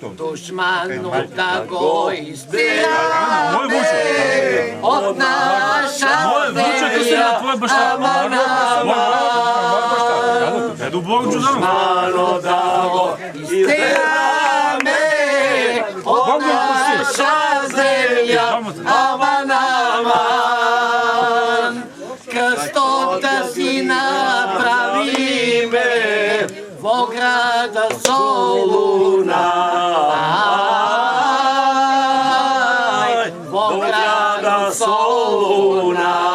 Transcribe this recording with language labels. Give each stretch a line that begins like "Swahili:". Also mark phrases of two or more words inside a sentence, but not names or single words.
Bulgarian: Душману да го изтираме от наша земя, аман, аман. Душману да го изтираме от наша земя, аман, аман.
Macedonian: Кръстота си направиме во града Солуна, во града Солуна.